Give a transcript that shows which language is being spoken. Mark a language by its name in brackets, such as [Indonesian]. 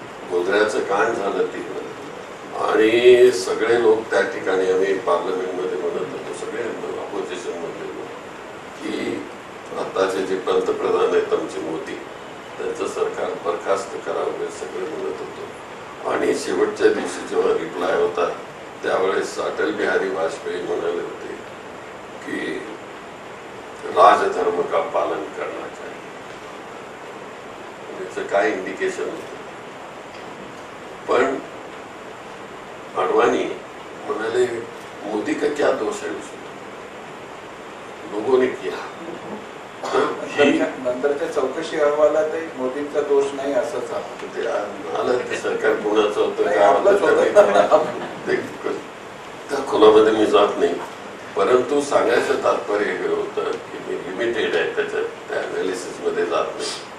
[Marathi] गोधऱ्याचं कांड झालं तिकडं आणि सगळे लोक त्या ठिकाणी आम्ही पार्लमेंटमध्ये म्हणत होतो, सगळे अपोजिशन मध्ये की आताचे जे पंतप्रधान आहेत आमचे मोदी, त्यांचं सरकार बरखास्त करावं हे सगळे म्हणत होतो. आणि शेवटच्या दिवशी जेव्हा रिप्लाय होता त्यावेळेस अटल बिहारी वाजपेयी म्हणाले होते की [Hindi] राजधर्म का पालन करना चाहिए. [Marathi] याचं काय इंडिकेशन होतं. पण अडवाणी म्हणाले [Hindi] मोदी का क्या दोष है उसमें, लोगों ने किया. [Marathi] नंतरच्या चौकशी अहवालात मोदींचा दोष नाही असंच आलं. ते सरकार कोणाचं होतं काय होतं त्या खोलामध्ये मी जात नाही, परंतु सांगायचं तात्पर्य हे होतं की मी लिमिटेड आहे त्याच्यात, त्या अनालिसिस मध्ये जात नाही.